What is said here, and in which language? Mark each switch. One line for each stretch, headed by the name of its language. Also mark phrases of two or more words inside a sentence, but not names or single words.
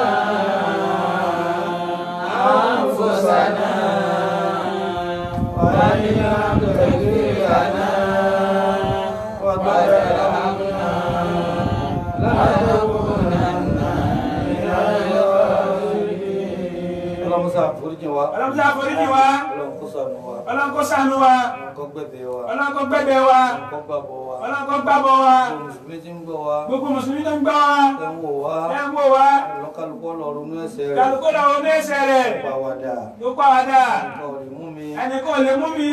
Arabic: أنفسنا وإن لم تغفر لنا وترحمنا لنكونن من الخاسرين اللهم صل على
Yoruba: Ọlọ́run tí a foríjì wa. Ọlọ́run kó ṣàánú wa. Ọlọ́run kó gbẹ̀bẹ̀ wa. Ọlọ́run kó gbàbọ̀ wa. Gbogbo Mùsùlùmí tó ń gbọ́ wa. Ẹ ń wò wá. Kálukú lọ ronú ẹ̀ṣẹ̀ rẹ̀. Tó pa wá dà. Ẹnì kan ò lè mú mi.